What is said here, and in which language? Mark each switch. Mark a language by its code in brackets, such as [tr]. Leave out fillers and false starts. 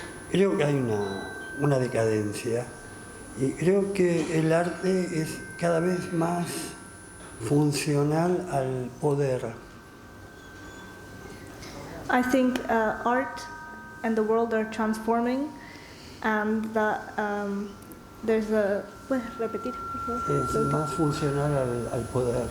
[es] Creo que hay una decadencia y creo que el arte es cada vez más funcional al poder. [en] I think art and the world are transforming, and that there's a... [es] ¿Puedes repetir, por favor? Es más funcional al poder.